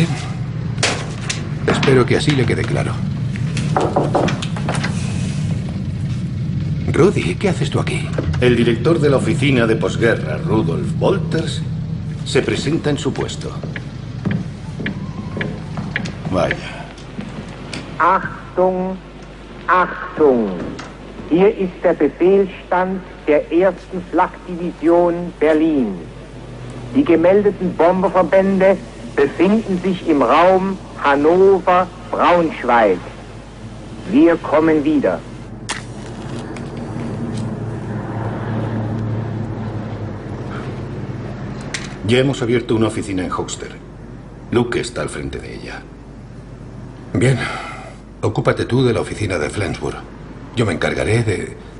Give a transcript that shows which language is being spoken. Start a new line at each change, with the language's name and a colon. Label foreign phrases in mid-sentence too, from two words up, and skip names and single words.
Spanish: Espero que así le quede claro. Rudy, ¿qué haces tú aquí? El director de la oficina de posguerra, Rudolf Wolters, se presenta en su puesto. Vaya.
German: Achtung, Achtung! Hier ist der Befehlsstand der 1. Flakdivision Berlin. Die gemeldeten Bomberverbände befinden sich im Raum Hannover-Braunschweig. Wir kommen wieder.
Spanish: Ya hemos abierto una oficina en Höxter. Luke está al frente de ella. Bien. Ocúpate tú de la oficina de Flensburg. Yo me encargaré de...